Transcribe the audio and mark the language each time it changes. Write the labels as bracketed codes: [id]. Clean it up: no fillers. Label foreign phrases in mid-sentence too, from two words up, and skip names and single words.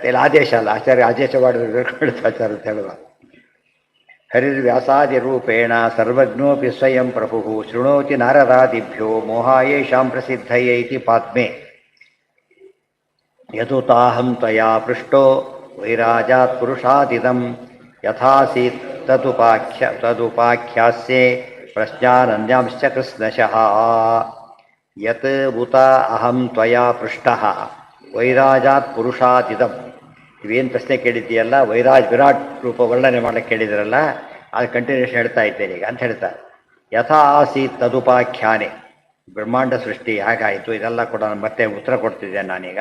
[kn] ಇಲ್ಲ ಆದೇಶ ಅಲ್ಲ, ಆಚಾರ್ಯ ಆದೇಶ ಮಾಡಿದ್ರು ಆಚಾರ್ಯ ಅಂತ ಹೇಳುವ. [sa] ಹರಿರ್ವ್ಯಾಸಾದಿ ರೂಪೇಣ ಸರ್ವಜ್ಞೋಪಿ ಸ್ವಯಂ ಪ್ರಭು ಶೃಣೋತಿ ನಾರದಾದಿಭ್ಯೋ ಮೋಹಾಯೇಷಾಂ ಪ್ರಸಿದ್ಧಯೈತಿ ಪಾತ್ಮೆ ಯದುತಾಹಂ ತ್ವಯಾ ಪೃಷ್ಟೋ ವೈರಾಜಾತ್ ಪುರುಷಾದಿದಂ ಯಥಾಸೀತ್ ತದುಪಾಖ್ಯಾಸ್ಯೆ ಪ್ರಶ್ನಾನನ್ಯಾಂಶ್ಚ ಕೃಷ್ಣಶಃ. ಯತ್ ಉತ ಅಹಂ ತ್ವಯಾ ಪೃಷ್ಟಃ ವೈರಾಜಾತ್ ಪುರುಷಾದಿದಂ. [kn] ಇವೇನು ಪ್ರಶ್ನೆ ಕೇಳಿದ್ದೀಯಲ್ಲ, ವಿರಾಟ್ ರೂಪ ವರ್ಣನೆ ಮಾಡಕ್ಕೆ ಕೇಳಿದ್ರಲ್ಲ, ಅದು ಕಂಟಿನ್ಯೂಷನ್ ಹೇಳ್ತಾ ಇದ್ದೇನೆ ಈಗ ಅಂತ ಹೇಳ್ತಾರೆ. [sa] ಯಥಾ ಆಸೀತ್ ತದುಪಾಖ್ಯಾನೆ. [kn] ಬ್ರಹ್ಮಾಂಡ ಸೃಷ್ಟಿ ಹೇಗಾಯಿತು ಇದೆಲ್ಲ ಕೂಡ ಮತ್ತೆ ಉತ್ತರ ಕೊಡ್ತಿದ್ದೇನೆ ನಾನೀಗ.